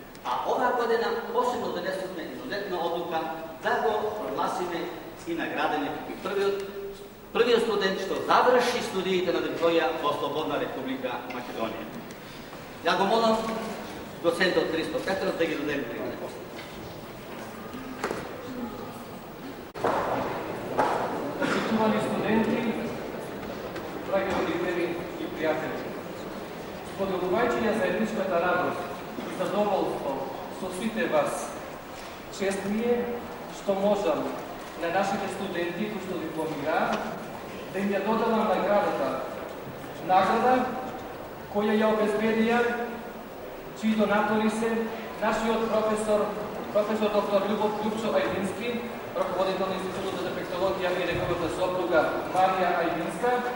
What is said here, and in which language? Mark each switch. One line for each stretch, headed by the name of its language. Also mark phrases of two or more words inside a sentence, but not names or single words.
Macedonian: а ова година посебно донесена изузетна одлука да го прогласиме и наградене први студент што заврши студиите на територија Слободна Република Македонија. Ја го молим, доцента од Христо Петров, да ги доделим пригоде после. Почитувани студенти, драги родители и пријатели, споделувајќи ја заедничката радост и задоволство со сите вас, чест ми е што можам на нашите студенти кои што дипломираат да им ја додавам награда која ја обезбедија чии донатори се нашиот професор доктор Љупчо Ајдински, ръководител на Институтот за дефектологија и неговата сопруга Марија Ајдинска,